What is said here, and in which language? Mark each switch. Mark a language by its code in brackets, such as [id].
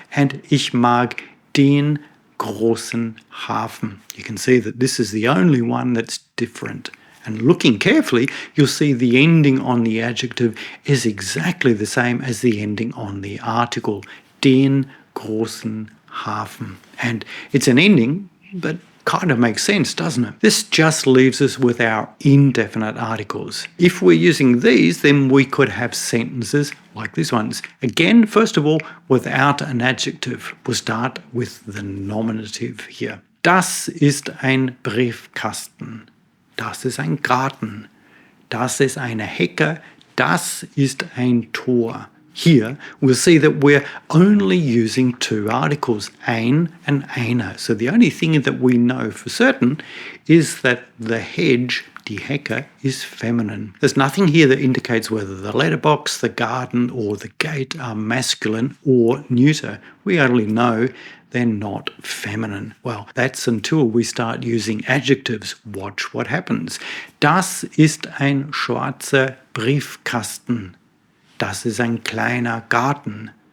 [de] And ich mag den großen Hafen. [en] You can see that this is the only one that's different. And looking carefully, you'll see the ending on the adjective is exactly the same as the ending on the article, [de] den großen Hafen. [en] And it's an ending, but kind of makes sense, doesn't it? This just leaves us with our indefinite articles. If we're using these, then we could have sentences like these ones. Again, first of all, without an adjective. We'll start with the nominative here. [de] Das ist ein Briefkasten. Das ist ein Garten. Das ist eine Hecke. Das ist ein Tor. [en] Here, we'll see that we're only using two articles, ein and eine. So the only thing that we know for certain is that the hedge, die Hecke, is feminine. There's nothing here that indicates whether the letterbox, the garden, or the gate are masculine or neuter. We only know they're not feminine. Well, that's until we start using adjectives. Watch what happens. [de] Das ist ein schwarzer Briefkasten. Das ist ein kleiner Garten.